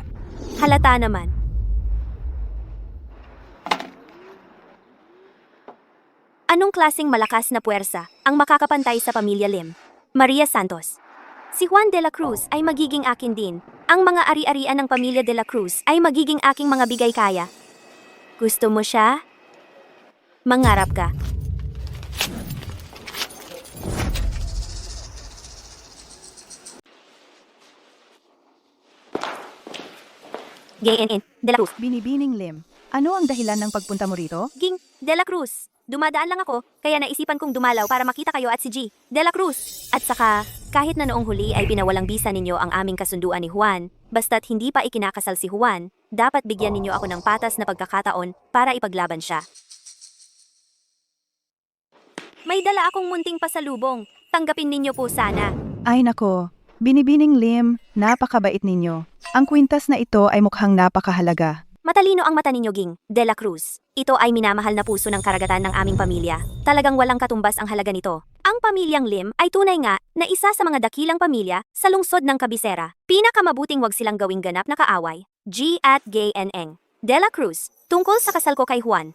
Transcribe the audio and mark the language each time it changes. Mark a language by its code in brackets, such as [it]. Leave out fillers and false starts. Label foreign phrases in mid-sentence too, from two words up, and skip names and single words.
[tl] Halata naman. Anong klaseng malakas na puwersa ang makakapantay sa pamilya Lim? Maria Santos. Si Juan de la Cruz ay magiging akin din. Ang mga ari-arian ng pamilya de la Cruz ay magiging aking mga bigay kaya. Gusto mo siya? Mangarap ka. GNN, de la Cruz. Binibining Lim, ano ang dahilan ng pagpunta mo rito? Ging, de la Cruz. Dumadaan lang ako, kaya naisipan kong dumalaw para makita kayo at si G. De la Cruz. At saka, kahit na noong huli ay pinawalang bisa ninyo ang aming kasunduan ni Juan, basta't hindi pa ikinakasal si Juan, dapat bigyan ninyo ako ng patas na pagkakataon para ipaglaban siya. May dala akong munting pasalubong. Tanggapin ninyo po sana. Ay nako, Binibining Lim, napakabait ninyo. Ang kwintas na ito ay mukhang napakahalaga. Matalino ang mata ninyo, Ging, de la Cruz. Ito ay minamahal na puso ng karagatan ng aming pamilya. Talagang walang katumbas ang halaga nito. Ang pamilyang Lim ay tunay nga na isa sa mga dakilang pamilya sa lungsod ng Kabisera. Pinakamabuting wag silang gawing ganap na kaaway. G at Gay Neng. De la Cruz, tungkol sa kasal ko kay Juan.